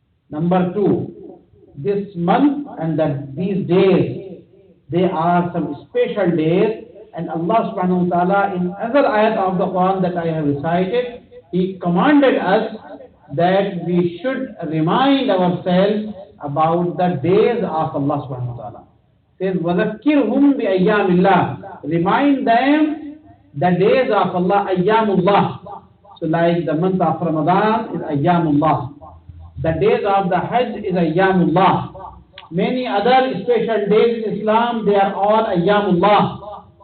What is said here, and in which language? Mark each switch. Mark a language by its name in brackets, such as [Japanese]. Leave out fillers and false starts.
[English] Number two, this month and these days, they are some special days, and Allah subhanahu wa ta'ala in other ayat of the Quran that I have recited, he commanded us that we should remind ourselves about the days of Allah subhanahu wa ta'ala. It says, [Arabic] وَذَكِّرْهُمْ بِأَيَّامِ اللَّهِ. [English] Remind them the days of Allah, ayyamullah. So like the month of Ramadan is ayyamullah. The days of the Hajj is ayyamullah. Many other special days in Islam, they are all ayyamullah.